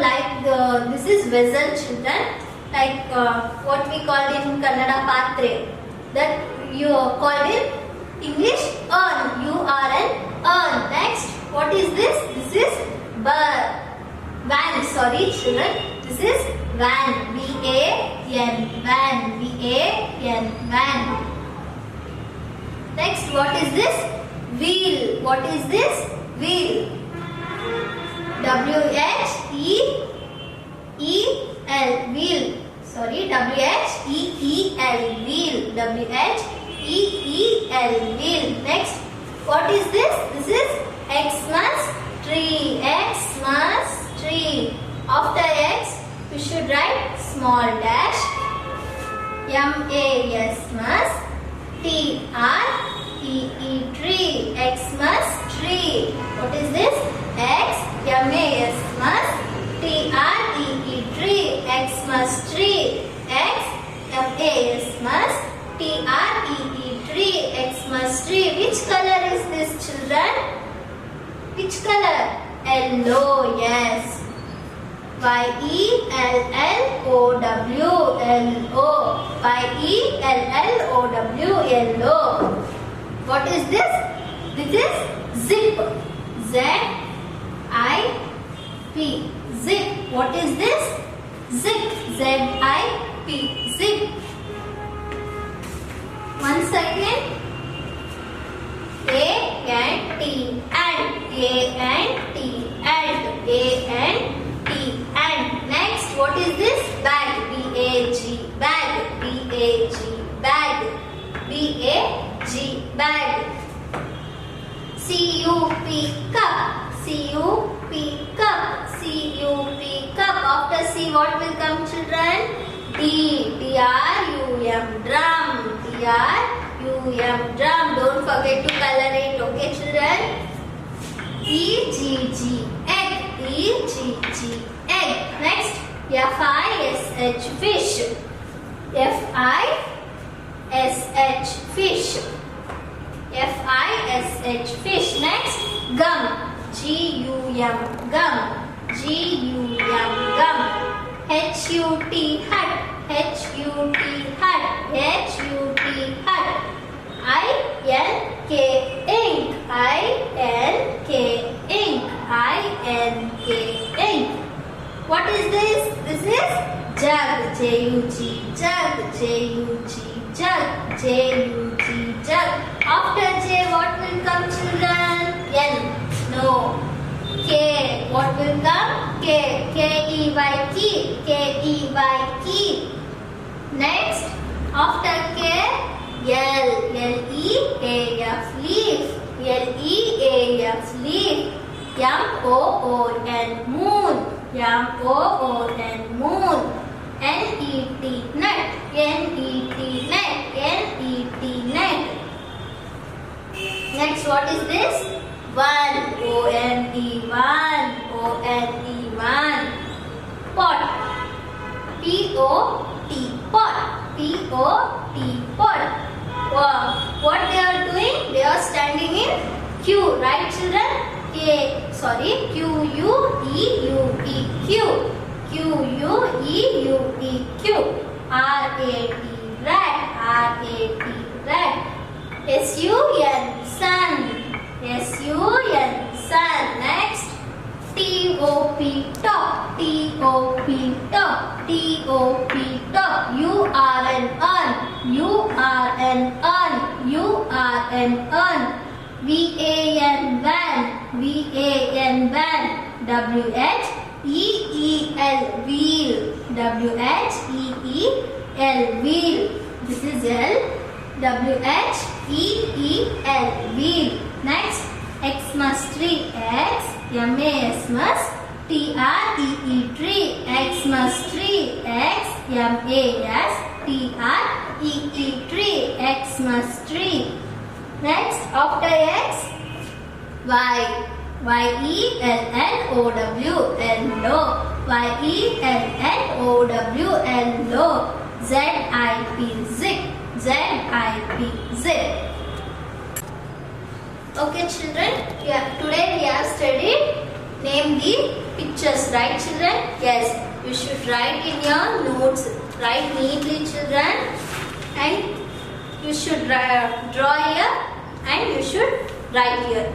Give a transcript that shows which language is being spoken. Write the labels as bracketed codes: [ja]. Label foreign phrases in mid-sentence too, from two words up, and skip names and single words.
[en] Like this is vessel, children. Like what we called in Kannada patre. That you called in English earn. U-R-N. Earn. Next. What is this? This is van. Sorry, children. This is van. V-A-N. Van. V-A-N. Van. Next, what is this? Wheel. What is this? Wheel. W-H-E-E-L. Wheel. Sorry, W-H-E-E-L. Wheel. W-H-E-E-L. Wheel. Next, what is this? This is Xmas tree. Xmas tree. After X, we should write small dash. M-A-S-mas. T-R-E-E. Tree. Xmas tree. What is this? X. M-A-S-mas. T-R-E-E. Tree. Xmas tree. X. M-A-S-mas. T-R-E-E. Tree. Xmas tree. Which color is this, children? Which color? Yellow. Yes. Y-E-L-L-O-W-L-O. Y-E-L-L-O-W. Yellow. What is this? This is zip. Z-I-P. Zip. What is this? Zip. Z-I-P. P. Zip. Once again. A and T and A and T and A and T and next what is this? Bag. B-A-G. Bag. B-A-G. Bag. B-A-G. Bag. C-U-P. Cup. C-U-P. Cup. C-U-P. Cup. After C what will come, children? D. D-R-U-M. Drum. D-R-U-M. Drum. Don't forget to color it. Okay, children? E-G-G. Egg. E-G-G. Egg. Next. F-I-S-H. Fish. F-I-S-H. Fish. F-I-S-H. Fish. Next. Gum. G-U-M. Gum. G-U-M. Gum. H-U-T. Hut. H-U-T. Hut. H-U-T. Hut. I-N-K. Ink. I-N-K. Ink. I-N-K. Ink. What is this? This is jug. J-U-G. Jug. J-U-G. Jug. J-U-G. Jug. After J, what will come, children? N. No. K. What will come? K. K-E-Y. Key. K-E-Y. Key. Next. After K, L. L-E-A-F. Leaf. L-E-A-F. Leaf. M-O-O-N. Moon. M-O-O-N. Moon. N-E-T. Nut. N-E-T. Net. N-E-T. Net. Next, what is this? One. O-N-E. One. O-N-E. One. Pot. P-O-T. Pot. P-O-T. Pot. Wow. What they are doing? They are standing in Q. Right, children? Q-U-E-U-E. Q. Q-U-E-U-E. Q. R-A-T. Rat. R-A-T. Rat. S-U-N. Sun. S-U-N. Sun. Next. T-O-P. Top. T-O-P. Top. T-O-p. Top. U-R-N. Un. U-R-N. Un. U-R-N. Un. V-A-N. Van. V-A-N. Van. W-H. E-E-L. Wheel. W-H-E-E-L. Wheel. This is L. W-H-E-E-L. Wheel. Next. Xmas tree. X. M-A-S-mas. T-R-E-E. Tree. Xmas tree. X. M-A-S-T-R-E-E. Tree. Xmas tree. Next. After X. Y. Y-E-L-L-O-W. Yellow. Y-E-L-L-O-W. Z-I-P. Zip. Z-I-P. Zip. Okay, children. Today we have studied name the pictures, right, children? Yes. You should write in your notes. Write neatly, children. And you should draw here and you should write here.